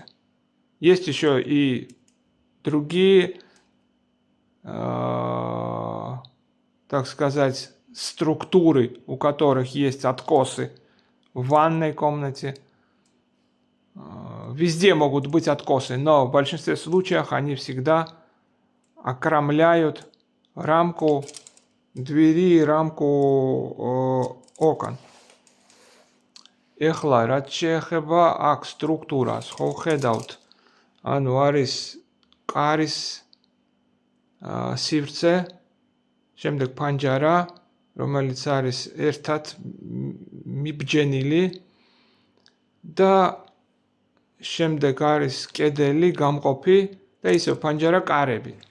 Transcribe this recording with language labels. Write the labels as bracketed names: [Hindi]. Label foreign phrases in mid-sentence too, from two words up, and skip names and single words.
[Russian] Есть еще и другие, так сказать, структуры, у которых есть откосы в ванной комнате. Везде могут быть откосы, но в большинстве случаев они всегда окромляют рамку двери, рамку окон. [Georgian] Ეხლა რაც შეეხება აქ სტრუქტურას, ხო ხედავთ, ანუ არის კარის სივრცე, შემდეგ ფანჯარა, რომელიც არის ერთად მიბჯენილი და შემდეგ არის კედელი, გამყოფი და ისევ ფანჯარა კარები.